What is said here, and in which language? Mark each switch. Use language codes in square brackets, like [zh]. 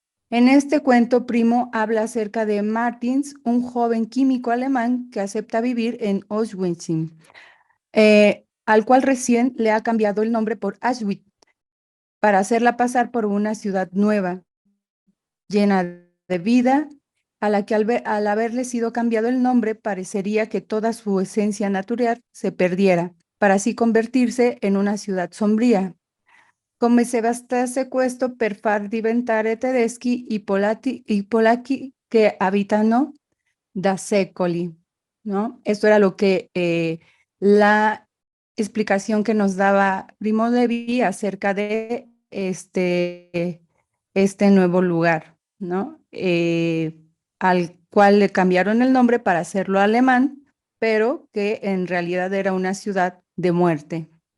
[es] En este cuento, Primo habla acerca de Martins, un joven químico alemán que acepta vivir en Auschwitz, al cual recién le ha cambiado el nombre por Auschwitz, para hacerla pasar por una ciudad nueva, llena de vida, a la que al haberle sido cambiado el nombre parecería que toda su esencia natural se perdiera, para así convertirse en una ciudad sombría. [it] Come se bastasse questo per far diventare tedeschi i polacchi che abitano da secoli, ¿no? [es] Esto era lo que la explicación que nos daba Primo Levi acerca de este nuevo lugar, ¿no? Al cual le cambiaron el nombre para hacerlo alemán, pero que en realidad era una ciudad de muerte.